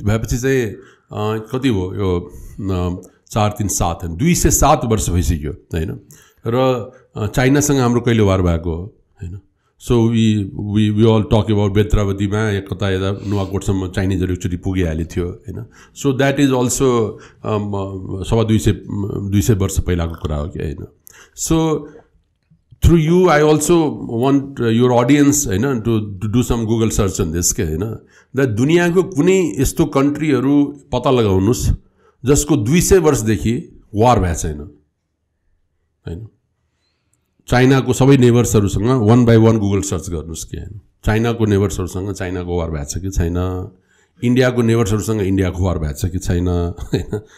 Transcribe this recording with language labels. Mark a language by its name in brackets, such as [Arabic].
[Nepali] भएपछि चाहिँ कति हो यो 437 207 वर्ष भइसक्यो होइन. र चाइनासँग हाम्रो कहिले वार भएको हो होइन. [English] so we all talk about [Nepali] बेत्रावतीमा या कता यता नुवाकोटसम्म चाइनिजहरू एकचोटि पुगिहाल्यो थियो होइन. [English] so that is also [Nepali] 200 वर्ष पहिलाको कुरा हो कि होइन. [English] So through you I also want your audience होइन to do some Google search on this के होइन. [Nepali] द दुनियाँको कुनै यस्तो कन्ट्रीहरू पत्ता लगाउनुहोस् जसको 200 वर्षदेखि वार भएको छैन होइन. चाइनाको सबै नेबर्सहरूसँग 1 by 1 गुगल सर्च गर्नुहोस् कि होइन. चाइनाको नेबर्सहरूसँग चाइनाको वार भएको छ कि छैन, इन्डियाको नेबर्सहरूसँग इन्डियाको वार भएको छ कि छैन होइन.